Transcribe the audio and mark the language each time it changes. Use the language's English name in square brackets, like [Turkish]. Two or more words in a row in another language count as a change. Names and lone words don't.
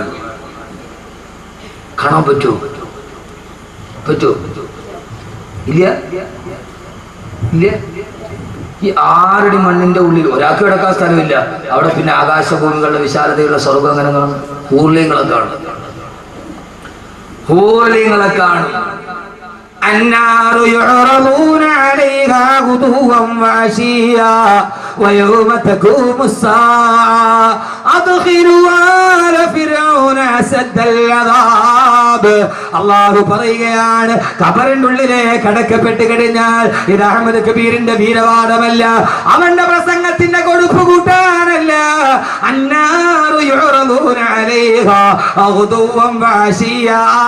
[Malayalam] കാണാൻ പറ്റൂ? ഇല്ല ഇല്ല. ഈ 6 അടി മണ്ണിന്റെ ഉള്ളിൽ ഒരാൾക്ക് കിടക്കാൻ സ്ഥലമില്ല. അവിടെ പിന്നെ ആകാശഭൂമികളുടെ വിശാലതയുള്ള സ്വർഗം അങ്ങനെ കാണും. ഹൂർലിങ്ങളെ കാണും. ഹൂർലിങ്ങളെ കാണും. [Arabic] النار يعرضون عليها غدوا وعشيا ويوم تقوم الساعة أدخلوا آل فرعون أشد العذاب. [Malayalam] അല്ലാഹു പറയുകയാണ്, ഖബറിന്റെ ഉള്ളിലെ കടക്കപ്പെട്ട് കഴിഞ്ഞാൽ ഇത് അഹമ്മദ് കബീറിന്റെ വീരവാദമല്ല, അവന്റെ പ്രസംഗത്തിന്റെ കൊടുപ്പ് കൂട്ടാനല്ല. [Arabic] النار يعرضون عليها غدوا وعشيا.